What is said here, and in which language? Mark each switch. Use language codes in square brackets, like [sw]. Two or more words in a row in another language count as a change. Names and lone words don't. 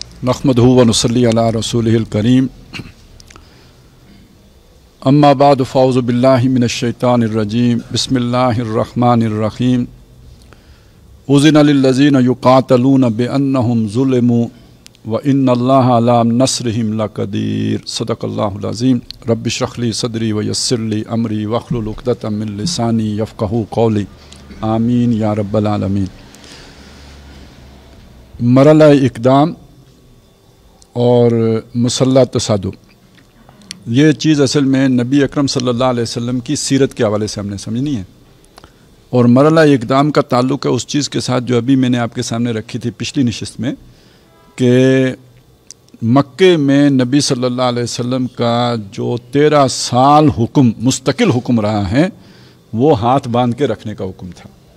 [ar] نحمده ونصلي على رسوله الكريم أما بعد فأعوذ بالله من الشيطان الرجيم بسم الله الرحمن الرحيم أذن للذين يقاتلون بأنهم ظلموا وإن الله على نصرهم لقدير صدق الله العظيم رب اشرح لي صدري ويسر لي أمري واحلل عقدة من لساني يفقهوا قولي آمين يا رب العالمين. [ur] مرحلہ اقدام اور مسلح تصادق، یہ چیز اصل میں نبی اکرم [ar] صلى الله عليه وسلم [ur] کی سیرت کے حوالے سے ہمنے سمجھنی ہے. اور مرحلہ اقدام کا تعلق ہے اس چیز کے ساتھ جو ابھی میںنے آپکے سامنے رکھی تھی پچھلی نشست میں، کہ مکے میں نبی [ar] صلى الله عليه وسلم [ur] کا جو 13 سال حکم مستقل حکم رہا ہے وہ ہاتھ باندھ کے رکھنے کا حکم تھا.